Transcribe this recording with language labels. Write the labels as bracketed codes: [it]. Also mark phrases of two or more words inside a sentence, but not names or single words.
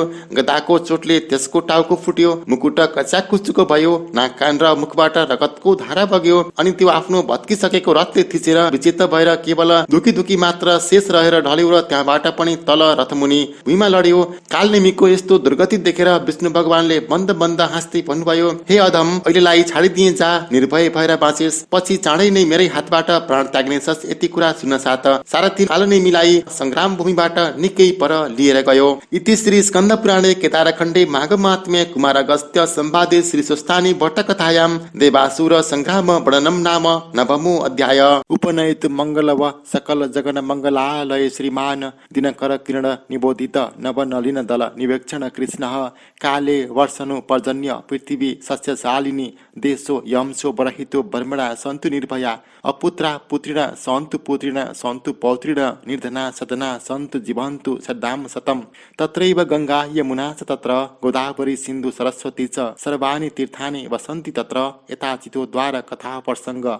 [ne] गदाको चोटले त्यसको टाउको फुट्यो, मुकुट कच्याकुचुको भयो, नाक कान र मुखबाट रगतको धारा बग्यो अनि त्यो आफ्नो भत्किसकेको रथले थिचेर विचित्र भएर केवल दुखी दुखी मात्र शेष रहेर ढल्यो र त्यहाँबाट पनि तल रथमुनि भुइँमा लड्यो। कालनेमीको यस्तो दुर्गति देखेर विष्णु भगवानले बन्द बन्द हाँस्दै भन्नुभयो, हे अधम, अहिलेलाई छाडिदिए जा, निर्भय भएर बाँचेस्, पछि चाँडै नै मेरै हातबाट प्राण त्याग्नेछस्। यति कुरा सुन्न साथ सारथी कालनेमीलाई संग्राम भूमिबाट निकै पर लिएर गयो। [sa] इति श्री स्कन्द पुराणे केदारखण्डे माघमात्म्ये कुमार अगस्त्य संवादे श्री स्वस्थानी भट्टकथायां देवासुर संग्राम वर्णनम नाम नवमो अध्याय। उपनयित मंगल व सकल जगन मंगलालय श्रीमान दिनकर किरण निबोधित नव नलिन दल निवेक्षण कृष्ण काले वर्षनु पर्जन्य पृथ्वी सस्यशालिनी देशो यमसो बरहितो ब्रह्मणा सन्तु निर्भया अपुत्रा पुत्रिण सन्तु पुत्रिण सन्तु पौत्रिण निर्धना सदना सन्तु जीवन्तु सदाम सतम तत्रैव गंगा यमुना च तत्र गोदावरी सिन्धु सरस्वती च सर्वाणि तीर्थानि वसन्ति तत्र यथाचितो द्वार कथा प्रसंग